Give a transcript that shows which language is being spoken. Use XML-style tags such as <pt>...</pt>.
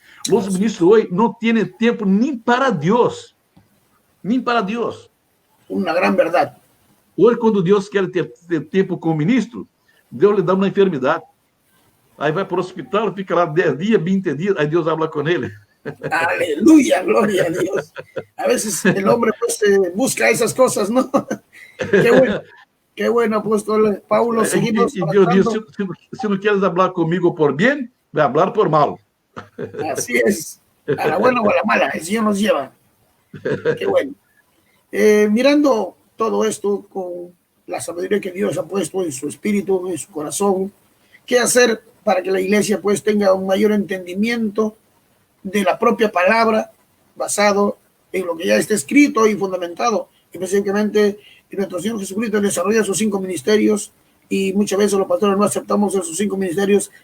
<pt>Os ministros hoje não têm tempo nem para Deus. Nem para Deus. Uma grande verdade. Hoje, quando Deus quer ter tempo com o ministro, Deus lhe dá uma enfermidade. Aí vai para o hospital, fica lá 10 dias, 20 dias, aí Deus habla com ele.</pt> <es>Aleluya, gloria a Dios. A veces el hombre pues busca esas cosas, ¿no? Qué bueno, apóstol Paulo. Seguimos.</es> <pt>E Deus diz, se não queres falar comigo por bem, vai falar por mal.</pt> <es>Así es. A la buena o a la mala, el Señor nos lleva. Qué bueno. Mirando todo esto con la sabiduría que Dios ha puesto en su espíritu, en su corazón, ¿qué hacer para que la iglesia pues tenga un mayor entendimiento de la propia palabra, basado en lo que ya está escrito y fundamentado, específicamente en nuestro Señor Jesucristo desarrolla sus 5 ministerios y muchas veces los pastores no aceptamos esos 5 ministerios?</es>